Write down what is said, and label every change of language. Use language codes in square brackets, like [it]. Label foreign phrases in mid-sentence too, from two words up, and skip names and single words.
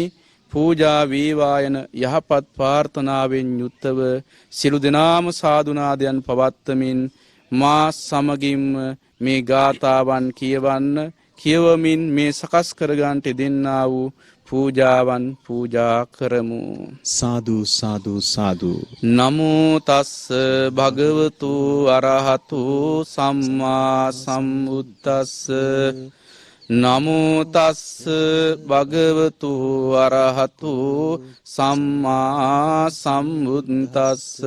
[si] පූජා වේවායන යහපත් ප්‍රාර්ථනාවෙන් යුක්තව සියලු දෙනාම සාදුනාදයන් පවත්වමින් මා සමගින්ම මේ ගාථාවන් කියවන්න කියවමින් මේ සකස් කරගන්නට දෙන්නා වූ පූජාවන් පූජා කරමු. [pi] සාදු සාදු සාදු. නමෝ තස්ස භගවතු අරහතු සම්මා සම්බුද්දස්ස. නමෝ තස්ස භගවතු අරහතු සම්මා සම්බුද්දස්ස.